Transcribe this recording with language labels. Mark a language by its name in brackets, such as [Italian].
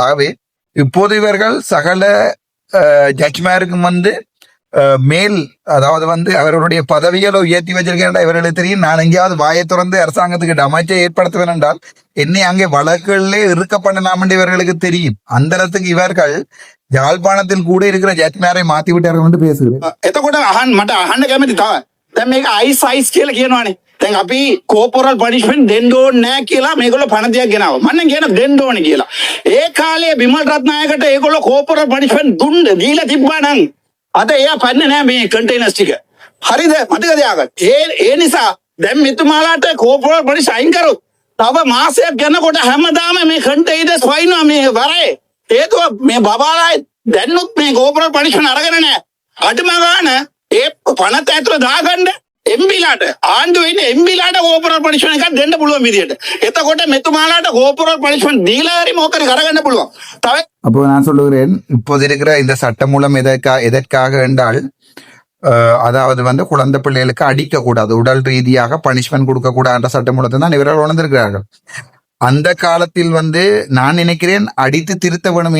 [Tamil] ஆகவே இப்போது இவர்கள் சகல ஜட்ஜ்மேருக்கும் வந்து மேல், அதாவது வந்து அவர்களுடைய பதவிகளை உயர்த்தி வச்சிருக்கேன். இவர்களுக்கு தெரியும் நான் எங்கேயாவது வாயை திறந்து அரசாங்கத்துக்கு அமைச்சை ஏற்படுத்துவேன் என்றால் என்னை அங்கே வழக்குகளிலே இருக்க பண்ணலாம் என்று இவர்களுக்கு தெரியும். அந்த இடத்துக்கு இவர்கள் யாழ்ப்பாணத்தில் கூட இருக்கிற ஜட்ஜ்மேரை மாற்றி விட்டார்கள் என்று பேசுகிறேன். [Sinhala] එතකොට මට අහන්න කැමති තව දැන් මේක අයිස් කියලා කියනවානේ. දැන් අපි කෝපොරල් පනිෂ්මන්ට් දෙන්න ඕනේ නැහැ කියලා මේගොල්ලෝ පනතියක් ගෙනාවා. මම නම් කියන දෙන්න ඕනේ කියලා. ඒ කාලේ බිමල් රත්නායකට ඒගොල්ලෝ කෝපොරල් පනිෂ්මන්ට් දීලා තිබ්බා නම් අද එයා පන්නේ නැහැ මේ කන්ටේනර්ස් ටික. හරිද? මතක තියාගන්න. ඒ නිසා දැන් මෙතුමාලාට කෝපොරල් පනිෂ් අයින් කරොත් තව මාසයක් යනකොට හැමදාම මේ කන්ටේනර්ස් වයින්නවා මේ වරේ. හේතුව මේ බබාලා දැන්නුත් මේ කෝපොරල් පනිෂ්මන්ට් අරගෙන නැහැ. අඩුම ගාන ඒ පනත ඇතුළ දාගන්න එම්බිලාට ආණ්ඩුවේ ඉන්න එම්බිලාට කෝපොරල් පනිෂ්මන්ට් එකක් දෙන්න පුළුවන් විදියට. එතකොට මෙතුමාලාට කෝපොරල් පනිෂ්මන්ට් දීලා හරි මොකද කරගන්න පුළුවන්. තව [Tamil] அப்போ நான் சொல்லுகிறேன், இப்போது இருக்கிற இந்த சட்ட மூலம் எதற்காக என்றால் அதாவது வந்து குழந்தை பிள்ளைகளுக்கு அடிக்கக்கூடாது, உடல் ரீதியாக பனிஷ்மெண்ட் கொடுக்கக்கூடாது என்ற சட்ட மூலத்தை தான் இவர்கள் உணர்ந்திருக்கிறார்கள். அந்த காலத்தில் வந்து நான் நினைக்கிறேன் அடித்து திருத்த வேணும்.